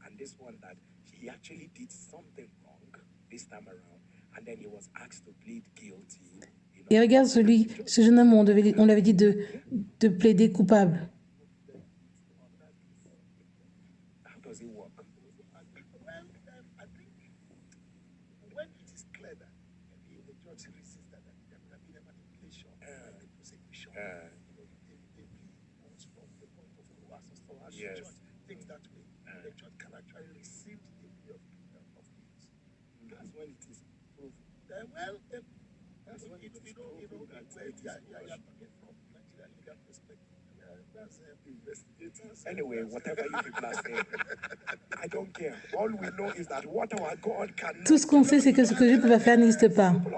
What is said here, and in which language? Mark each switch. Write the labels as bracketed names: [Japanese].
[English] And this one that he actually did something wrong this time around, and then he was asked to plead guilty. [French] Et regarde ce jeune homme, on l'avait dit de plaider coupable. [English] How does it work? Well, I think when it is clear that the judge sees that there could have been a manipulation and the prosecution, the plea was from the point of coercion. So as the judge thinks that way, the judge can actually receive the plea of guilt. That's when it is proven. That's when it is proven that you're talking from Nigerian legal perspective. That's investigators. Anyway, whatever you people are saying, I don't care. All we know is that what our God can. [French] Tout ce qu'on sait, c'est que ce que Dieu ne peut pas faire n'existe pas.